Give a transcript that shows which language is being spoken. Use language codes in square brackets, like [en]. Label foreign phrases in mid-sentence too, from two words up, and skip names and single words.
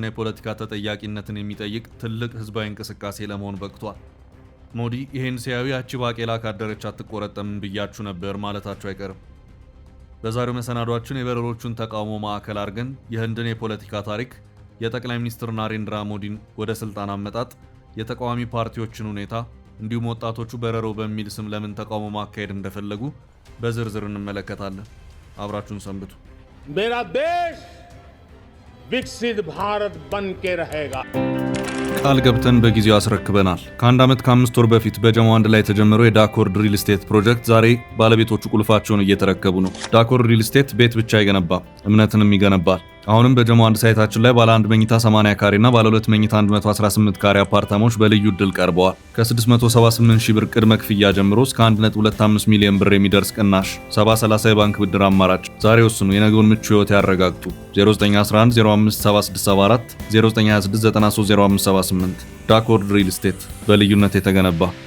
[am] የፖለቲካ ተጠያቂነትን የሚጠይቅ ትልቅ ህዝባዊ እንቅስቃሴ ለመሆን በቅቷል። ሞዲ ይህን ሲያዩ ያቺ ባቄላ ካደረች አትቆረጠም ብያችሁ ነበር ማለታቸው አይቀርም። በዛሬው መሰናዷችን የበረሮቹን ተቃውሞ ማዕከል አድርገን የህንድን የፖለቲካ ታሪክ፣ የጠቅላይ ሚኒስትር ናሬንድራ ሞዲን ወደ ስልጣን አመጣጥ፣ የተቃዋሚ ፓርቲዎችን ሁኔታ እንዲሁም ወጣቶቹ በረሮ በሚል ስም ለምን ተቃውሞ ማካሄድ እንደፈለጉ በዝርዝር እንመለከታለን። አብራችሁን ሰንብቱ። [hi] मेरा देश विकसित भारत बन के रहेगा። [am] ቃል ገብተን በጊዜው አስረክበናል። ከአንድ ዓመት ከ5 ወር በፊት በጀሞ አንድ ላይ የተጀመረው የዳኮርድ ሪል ስቴት ፕሮጀክት ዛሬ ባለቤቶቹ ቁልፋቸውን እየተረከቡ ነው። ዳኮርድ ሪል ስቴት ቤት ብቻ አይገነባም፣ እምነትንም ይገነባል። አሁንም በጀሞ አንድ ሳይታችን ላይ ባለ 1 መኝታ 80 ካሬ እና ባለ 2 መኝታ 118 ካሬ አፓርታማዎች በልዩ ዕድል ቀርበዋል። ከ678 ሺህ ብር ቅድመ ክፍያ ጀምሮ እስከ 1.25 ሚሊዮን ብር የሚደርስ ቅናሽ፣ 70/30 የባንክ ብድር አማራጭ። ዛሬ ወስኑ፣ የነገውን ምቹ ህይወት ያረጋግጡ። 0911 057674 0926 930578 ዳኮርድ ሪል ስቴት በልዩነት የተገነባ።